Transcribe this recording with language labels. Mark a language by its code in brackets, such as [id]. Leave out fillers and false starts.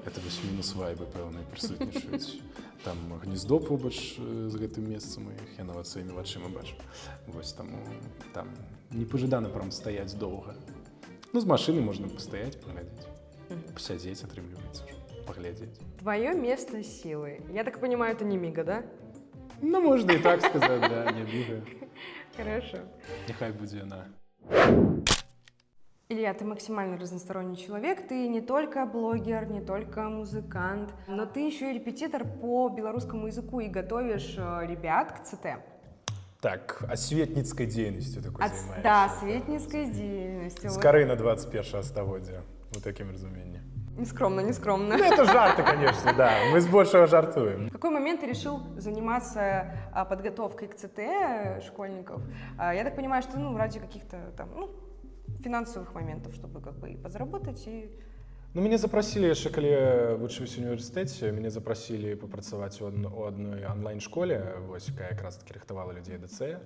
[be] это вось мінус вайбы, пэўна, прысутнічаюць. Там гнездо побач з гэтым месцам іх, я нават сваімі вачыма бачу. Вось таму там непажадана прям стаяць доўга. Ну, з машыны можна пастаяць, паглядзець, пасядзець, атрымліваецца ўжо. [ru] Поглядеть. Твое место силы. Я так понимаю, это не Мига, да? Ну, можно и так сказать, да, не Мига. Хорошо. [be] Нехай будзе яна. [ru] Илья, ты максимально разносторонний человек. Ты не только блогер, не только музыкант, но ты еще и репетитор по белорусскому языку и готовишь ребят к ЦТ. Так, осветницкой деятельностью такой занимаешься. Да, осветницкой деятельностью. Скорее на 21 стагоддзя, вот таким разумением. Нескромно, нескромно. Ну, это жарты, конечно, да. Мы с большего жартуем. В какой момент ты решил заниматься подготовкой к ЦТ школьников? Я так понимаю, что ради каких-то там, финансовых моментов, чтобы как бы и подзаработать, и... [be] Ну, мяне запрасілі яшчэ, калі вучыўся ў універсітэце, мяне запрасілі папрацаваць у адной онлайн-школе, вось, якая якраз такі рыхтавала людзей да ДЦ.